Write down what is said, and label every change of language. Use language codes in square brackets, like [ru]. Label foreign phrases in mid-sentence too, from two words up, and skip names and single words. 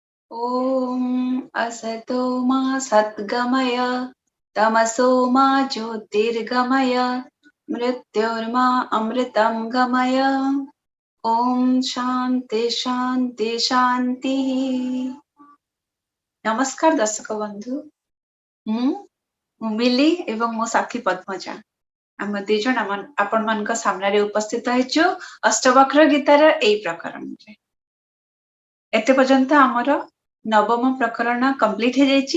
[sa] ॐ असतो मा सद्गमय तमसो मा ज्योतिर्गमय मृत्योर्मा अमृतं गमय। ओम शांति शांति शांति। [or] ନମସ୍କାର ଦର୍ଶକ ବନ୍ଧୁ, ମୁଁ ମିଲି ଏବଂ ମୋ ସାଥୀ ପଦ୍ମଜା ଆମ ଦି ଜଣ ଆପଣ ମାନ ସାମନେ ଉପସ୍ଥିତ ହେଉଛୁ ଅଷ୍ଟାବକ୍ର ଗୀତାର ଏହି ପ୍ରକରଣ ରେ। ଏତେ ପର୍ଯ୍ୟନ୍ତ ଆମର ନବମ ପ୍ରକରଣ କମ୍ପ୍ଲିଟ ହୋଇ ଯାଇଛି।